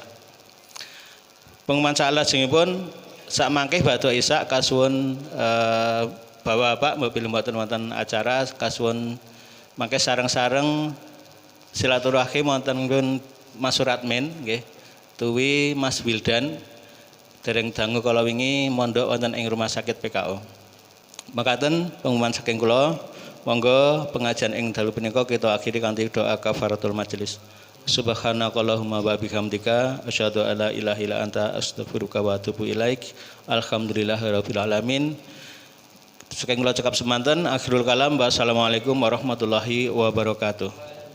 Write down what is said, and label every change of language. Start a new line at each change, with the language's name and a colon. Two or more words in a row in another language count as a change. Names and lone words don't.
Javanese: Pengumuman salajengipun sak mangke bakda Isya kasuwun bapak-bapak mobil mboten wonten acara kasuwun mangke sareng-sareng silaturahim wonten Mas Suratmin nggih tuwi Mas Wildan dereng dangu kala wingi mondok wonten ing rumah sakit PKO. Mekaten pengumuman saking kula, monggo pengajian ing dalu punika kita akhiri kanthi doa
Arabic: كفارة المجلس. سبحانك اللهم وبحمدك أشهد أن لا إله إلا أنت أستغفرك وأتوب إليك. الحمد لله رب العالمين.
Javanese: Saking kula cekap semanten
Arabic: آخر الكلام. والسلام عليكم ورحمة الله وبركاته.